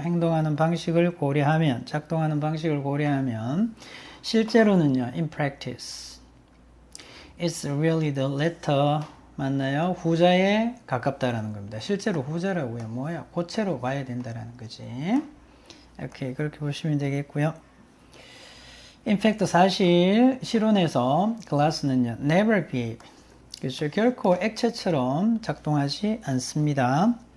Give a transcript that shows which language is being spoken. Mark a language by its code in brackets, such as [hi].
[ko] 행동하는 방식을 고려하면, 작동하는 방식을 고려하면, 실제로는요, [en] in practice, it's really the latter. [ko] 맞나요? 후자에 가깝다라는 겁니다. 실제로 후자라고요. 뭐야? 고체로 봐야 된다라는 거지. 오케이, 그렇게 보시면 되겠고요. In fact, 사실 실온에서 glass는요, [en] never behave. [ko] 그렇죠? 결코 액체처럼 작동하지 않습니다.